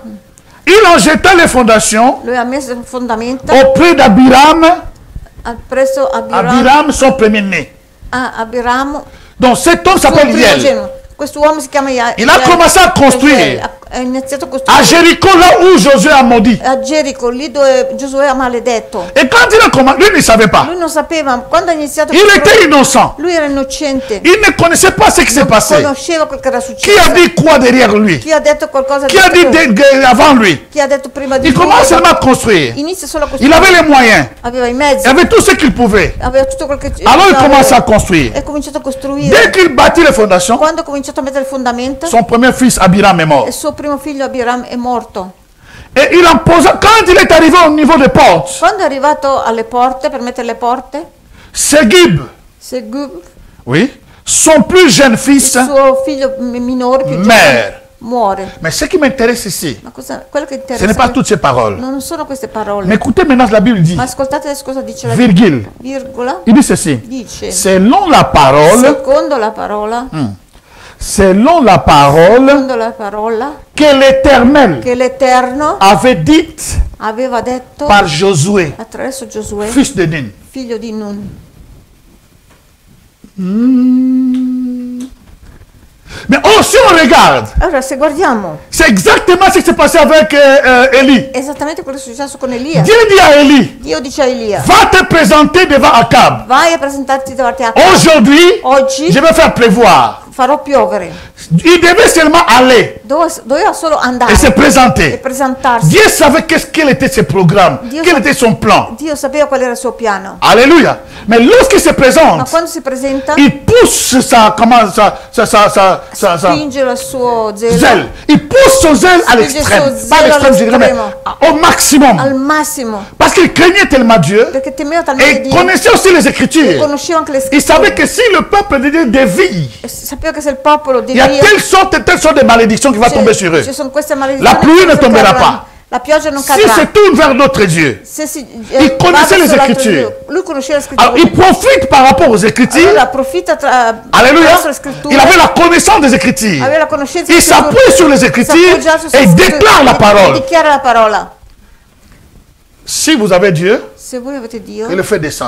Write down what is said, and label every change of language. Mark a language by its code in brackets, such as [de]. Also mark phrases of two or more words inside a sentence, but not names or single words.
[fr] Il en jeta les fondations au prix d'Abiram. Abiram, son premier-né. Donc cet homme s'appelle Hiel. Il a commencé à construire a Jéricho, là où Josué a maudit. [it] A Jericho, lì dove Giosuè ha maledetto. [fr] Et quand il a commencé, lui ne savait pas. [it] Lui non sapeva. Quando ha iniziato, [fr] il était innocent. [it] Lui era innocente. [fr] Il ne connaissait pas ce qui s'est passé. [it] Conosceva quel che era successo. [fr] Qui a dit quoi derrière lui? [it] Chi ha detto qualcosa? [fr] Qui a dit avant lui? [it] Chi ha detto prima di lui? [fr] Il commence seulement à construire. [it] Inizia solo a costruire. [fr] Il avait les moyens. [it] Aveva i mezzi. [fr] Il avait tout ce qu'il pouvait. [it] Aveva tutto quel che [fr] alors il commence à construire. [it] E cominciato a costruire. [fr] Dès qu'il bâtit les fondations, [it] quando ha cominciato a mettere il fondamento, [fr] son premier fils Abiram est mort. [it] Primo figlio Abiram è morto. [fr] E il imposa, quand il est arrivé au niveau des portes, [it] quando è arrivato alle porte per mettere le porte, Segub, oui, [fr] son plus jeune fils, [it] il suo figlio minore più giovane, muore. [fr] Mais ce qui m'intéresse ici, ce n'est pas toutes ces paroles. [it] Non sono queste parole. [fr] Mais écoutez maintenant la Bible dit. [it] Ma ascoltate cosa dice la Bibbia. [fr] Virgola. Il dit ceci. Dice, selon la parole, [it] secondo la parola, [fr] selon la parole que l'Éternel avait dite par Josué, fils de Nun. [it] Figlio di Nun. [fr] Mais si on regarde, [it] allora, se guardiamo, [fr] c'est exactement ce qui s'est passé avec Élie. [it] Esattamente quello che è successo con Elia. [fr] Dio dit à Élie, [it] Dio dice a Elia, [fr] va te présenter devant Acab. [it] Vai a presentarti davanti a Acab. [fr] Aujourd'hui, je vais faire pleuvoir. [it] Farò piovere. [fr] Il devait seulement aller. [it] Doveva solo andare. [fr] Et se présenter. [it] E presentarsi. [fr] Dieu savait quel était ses programmes, quel était son plan. [it] Dio sapeva qual era il suo piano. [fr] Alléluia. Mais lorsqu'il se présente, [it] ma quando si presenta, [fr] il pousse sa [it] spinge il suo zelo. [fr] Il pousse son zèle à l'extrême. Pas à l'extrême, je dirais, mais au maximum. [it] Al massimo. [fr] Parce qu'il craignait tellement Dieu. [it] Perché temeva talmente Dio. [fr] Et connaissait aussi les Écritures. Il savait que si le peuple de Dieu dévie, il y a telle sorte de malédiction qui va tomber sur eux. La pluie ne tombera pas. [it] La pioggia non cadrà. [fr] Si se tourne vers notre Dieu, il connaissait les Écritures. Alors, il profite par rapport aux Écritures. Alléluia. Il avait la connaissance des Écritures. Il s'appuie sur les Écritures et déclare la parole. Si vous avez Dieu, il le fait descendre.